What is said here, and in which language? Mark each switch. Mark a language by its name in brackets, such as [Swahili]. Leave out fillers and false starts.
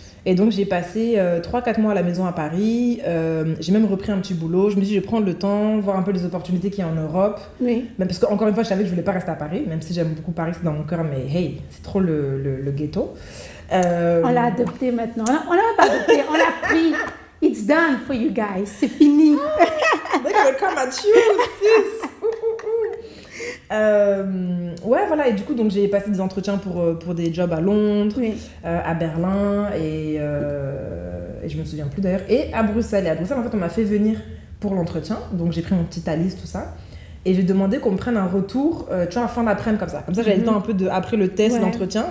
[French] Et donc, j'ai passé 3-4 mois à la maison à Paris. J'ai même repris un petit boulot. Je me suis dit, je vais prendre le temps, voir un peu les opportunités qu'il y a en Europe. Oui. Même parce qu'encore une fois, je savais que je ne voulais pas rester à Paris, même si j'aime beaucoup Paris, c'est dans mon cœur. Mais hey, c'est trop le ghetto. On l'a adopté maintenant. On l'a pas adopté, on l'a pris. [English] It's done for you guys. [French] C'est fini. [English] They're gonna come at you, sis. [French] Ouais, voilà. Et du coup, donc, j'ai passé des entretiens pour des jobs à Londres, à Berlin et je me souviens plus d'ailleurs, et à Bruxelles. Et à Bruxelles, en fait, on m'a fait venir pour l'entretien. Donc, j'ai pris mon petit Thalys, tout ça. Et j'ai demandé qu'on me prenne un retour, tu vois, à fin d'après-midi comme ça. Comme ça, j'avais le temps un peu après le test, l'entretien.